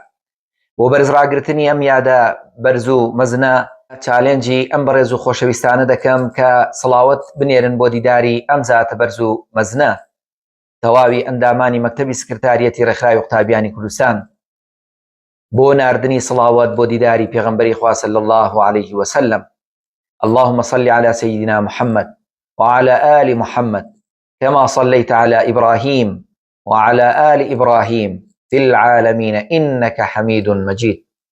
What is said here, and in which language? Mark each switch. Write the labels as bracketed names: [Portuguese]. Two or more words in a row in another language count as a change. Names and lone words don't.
[Central Kurdish] بۆ بەرزڕاگرتنی ئەم یادە بەرز و مەزنە، چالێنجی ئەم بەڕێز و خۆشەویستانە دەکەم کە سڵاوت بنێرن بۆ دیداری ئەم زاتە بەرز و مەزنە، تەواوی ئەندامانی مەکتەبی سکرتاریەتی ڕێکخراوی قوتابیانی کوردستان، بۆ ناردنی سڵاوت بۆ دیداری پێغەمبەری خوا [Arabic] صلی الله عليه وسلم. اللهم صل على سيدنا محمد وعلى آل محمد كما صليت على إبراهيم وعلى آل إبراهيم في العالمين إنك حميد مجيد.